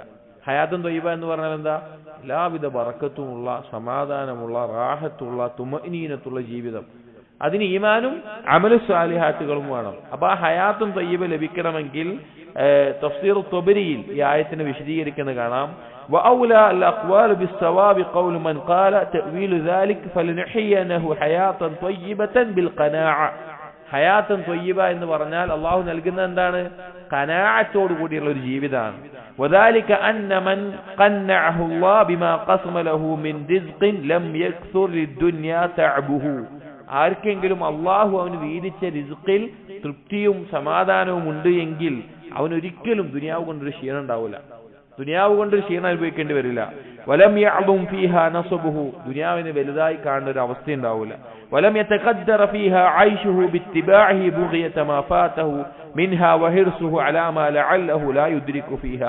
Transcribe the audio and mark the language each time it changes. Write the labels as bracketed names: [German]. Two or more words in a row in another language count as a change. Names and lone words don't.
[Arabic] حياة طيبة [Malayalam] എന്ന് പറഞ്ഞാൽ എന്താ? എല്ലാവിധ ബറക്കത്തുമുള്ള, സമാധാനമുള്ള, റാഹത്തുള്ള, തുമഅനീനത്തുള്ള ജീവിതം. അതിന് ഈമാനും അമലു സാലിഹാത്തുകളും വേണം. അപ്പൊ ആ [Arabic] حياة طيبة [Malayalam] ലഭിക്കണമെങ്കിൽ തഫ്സീർ ത്വബരിയിൽ ഈ ആയത്തിനെ വിശദീകരിക്കുന്നത് കാണാം. [Arabic] وأولى الأقوال بالصواب قول من قال تأويل ذلك فلنحيينه حياة طيبة بالقناعة. حياة طيبة [Malayalam] എന്ന് പറഞ്ഞാൽ അള്ളാഹു നൽകുന്ന എന്താണ്? ഖനാഅത്തോട് കൂടിയുള്ള ഒരു ജീവിതമാണ്. [Arabic] وذلك أن من قنعه الله بما قسم له من رزق لم يكثر للدنيا تعبه. [Malayalam] ആർക്കെങ്കിലും അള്ളാഹു അവന് വീതിച്ച റിസ്ഖിൽ തൃപ്തിയും സമാധാനവും ഉണ്ട് എങ്കിൽ അവൻ ഒരിക്കലും ദുനിയാവ് കൊണ്ടൊരു ക്ഷീണം ഉണ്ടാവില്ല, ദുനിയാവ് കൊണ്ടൊരു ക്ഷീണം അനുഭവിക്കേണ്ടി വരില്ല. [Arabic] ولم يعظم فيها نصبه, [Malayalam] ദുനിയാവിനെ വലുതായി കാണുന്ന ഒരു അവസ്ഥ ഉണ്ടാവില്ല. [Arabic] ولم يتكدر فيها عيشه باتباعه بغية ما فاته منها وحرصه على ما لعله لا يدرك فيها.